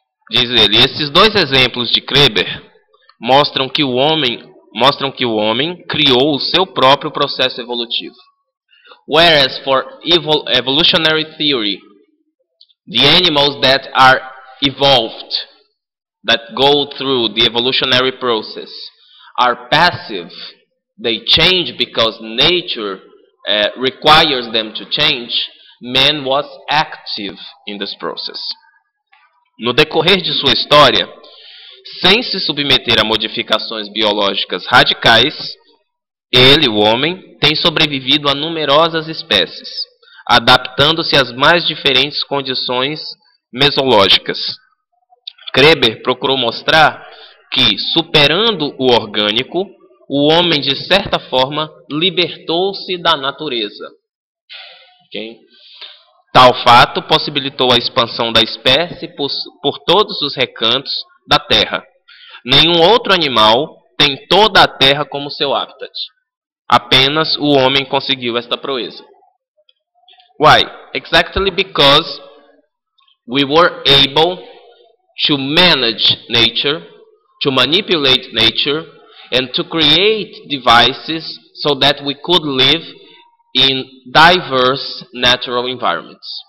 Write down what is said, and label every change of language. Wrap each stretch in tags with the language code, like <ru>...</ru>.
<pt>Diz ele: esses dois exemplos de Kreber mostram que o homem criou o seu próprio processo evolutivo.</pt> <en>Whereas for evolutionary theory, the animals that are evolved, that go through the evolutionary process, are passive. They change because nature requires them to change. Man was active in this process.</en> <pt>No decorrer de sua história, sem se submeter a modificações biológicas radicais, ele, o homem, tem sobrevivido a numerosas espécies, adaptando-se às mais diferentes condições mesológicas. Kreber procurou mostrar que, superando o orgânico, o homem, de certa forma, libertou-se da natureza. Okay? Tal fato possibilitou a expansão da espécie por todos os recantos da Terra. Nenhum outro animal tem toda a Terra como seu habitat. Apenas o homem conseguiu esta proeza.</pt> <en>Why? Exactly because we were able to manage nature, to manipulate nature, and to create devices so that we could live in diverse natural environments.</en>